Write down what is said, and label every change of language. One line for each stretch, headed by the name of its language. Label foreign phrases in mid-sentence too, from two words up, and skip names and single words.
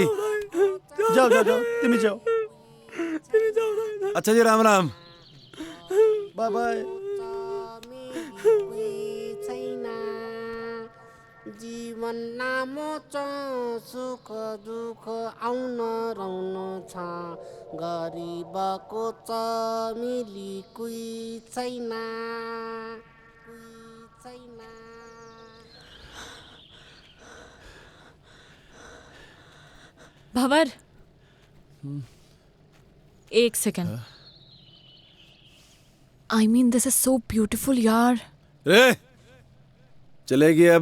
Hindi: जाओ जाओ जाओ, तिमी जाओ। अच्छा जी, राम राम।
English: Bye bye.
Nepali: जीवन लामो छ, सुख दुःख आउन रहन छ, गरिबको छ मिली कोही छैन, कोही छैन।
Hindi: भंवर, एक सेकंड।
English: I mean this is so beautiful yaar.
Hindi: रे चलेगी अब।